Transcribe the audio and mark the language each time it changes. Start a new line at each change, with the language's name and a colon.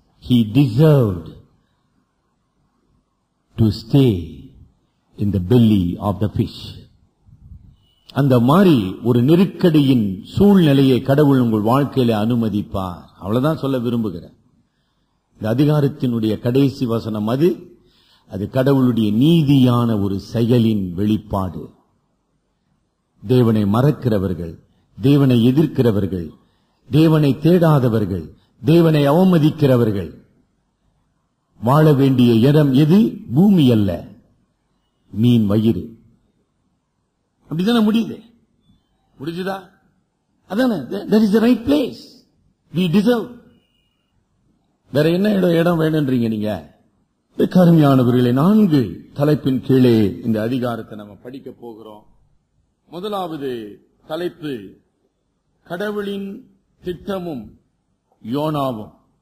English: He deserved to stay in the belly of the fish.
Tamil: அந்த மாதிரி ஒரு நெருக்கடியின் சூழ்நிலையை கடவுள் உங்கள் வாழ்க்கையில அனுமதிப்பார். அவ்வளவுதான் சொல்ல விரும்புகிறேன். இந்த அதிகாரத்தினுடைய கடைசி வசனம் அது கடவுளுடைய நீதியான ஒரு செயலின் வெளிப்பாடு. தேவனை மறக்கிறவர்கள், தேவனை எதிர்க்கிறவர்கள், தேவனை தேடாதவர்கள், தேவனை அவமதிக்கிறவர்கள் வாழ வேண்டிய இடம் எது? பூமி அல்ல, மீன் வயிறு. அப்படிதானே முடியுது? முடிஞ்சுதா? அதானே,
English: that is the right place. We deserve.
Tamil: வேற என்ன இடம் வேணும்ன்றீங்க நீங்க? கருமையானவர்களே, 4 தலைப்பின் கீழே இந்த அதிகாரத்தை நம்ம படிக்க போகிறோம். முதலாவது தலைப்பு, கடவுளின் திட்டமும் யோனாவும்.